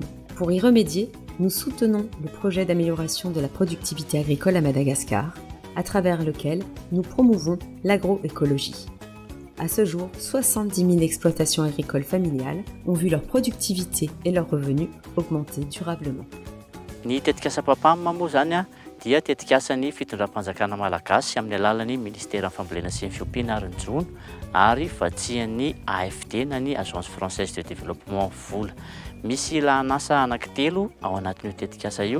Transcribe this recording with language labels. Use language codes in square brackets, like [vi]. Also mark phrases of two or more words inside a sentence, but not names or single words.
[fr] Pour y remédier, nous soutenons le projet d'amélioration de la productivité agricole à Madagascar, à travers lequel nous promouvons l'agroécologie. À ce jour, 70 000 exploitations agricoles familiales ont vu leur productivité et leurs revenus augmenter durablement. [mg] Ny tetikasa-papamma moa zany a dia tetikasan'ny fitondram-panjakana malagasy amin'ny alalan'ny ministère fambolena sy ny fiompiana ary ny jona ary vatsian'ny AFD na ny Agence Française de Développement vola. Misy lahanasa anankitelo ao anatin'io tetikasa io.